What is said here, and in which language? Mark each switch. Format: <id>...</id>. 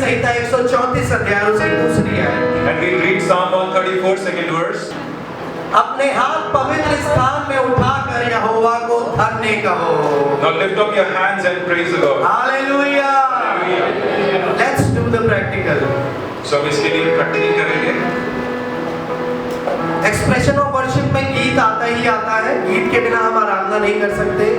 <hi>संहिता 134 अध्याय उसकी दूसरी आयत।</hi> <en>and we read Psalm 134 second verse,</en> <hi>अपने हाथ पवित्र स्थान में उठाकर यहोवा को धन्य कहो।</hi> <en>now lift up your hands and praise the Lord. Hallelujah. Let's do the practical.</en> <hi>So हम इसके लिए प्रैक्टिस करेंगे। एक्सप्रेशन ऑफ वर्शिप में गीत आता ही आता है, गीत के बिना हम आराधना नहीं कर सकते।</hi>